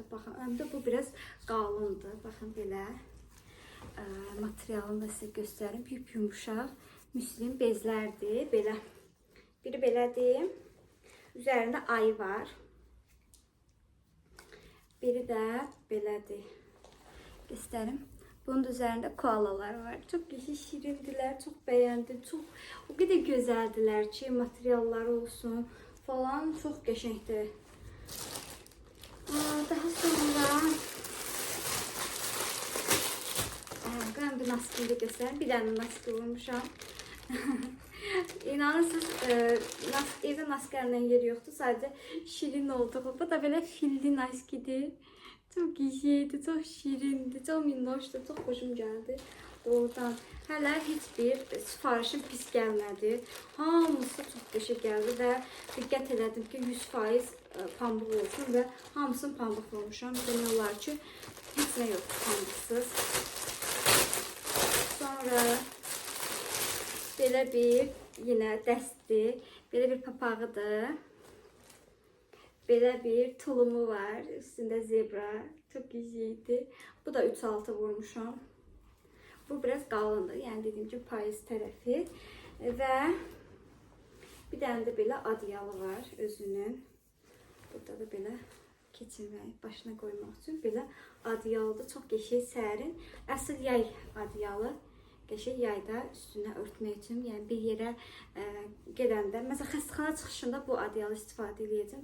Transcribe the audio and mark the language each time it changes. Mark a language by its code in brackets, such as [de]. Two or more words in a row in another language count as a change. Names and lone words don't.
[az] Baxın, həm də bu biraz qalındır. Baxın belə materialını da sizə göstərim. Yumuşaq müslüm bezlərdir. Belə biri belədir. Üzərində ayı var. Biri də belədir. Göstərim. [tr] Bunun üzerinde koalalar var. Çok şirindiler, çok beğendim. Çok o kadar güzeldiler ki materiallar olsun falan çok qəşəngdir. Daha sonra ben bir maskeni de göstereyim. Bir tane maske vurmuşam. İnanırsınız evde maskenin yeri yoktu. Sadece şirin oldu. Bu da böyle filli maskedir. Çok iyiydi, çok şirindi, çok minnoşdu, çok hoşum geldi. [az] Doğrudan hələ heç bir sifarişim pis gəlmədi. Hamısı çox qəşəng gəldi və diqqət elədim ki 100% pambıq olsun və hamısını pambıq vurmuşam. Demək olar ki heç nə yoxdur pambıqsız. Sonra belə bir yenə dəstdir, belə bir papağıdır. Belə bir tulumu var. [tr] Üstünde zebra. Çok güzeldi. Bu da 3-6 vurmuşam. [az] Bu biraz qalındır. [tr] Yani dediğim gibi [az] payız tərəfi. Və [tr] bir tane de [az] belə adyalı var özünün. Burada da belə keçirmək, başına qoymaq üçün belə adyalıdır. Çox qəşəng, sərin. Əsl yay adyalı. Qəşəng yayda üstünə örtmək üçün, yəni bir yerə gedəndə, məsələn xəstəxana çıxışında bu adyalı istifadə edəcəm.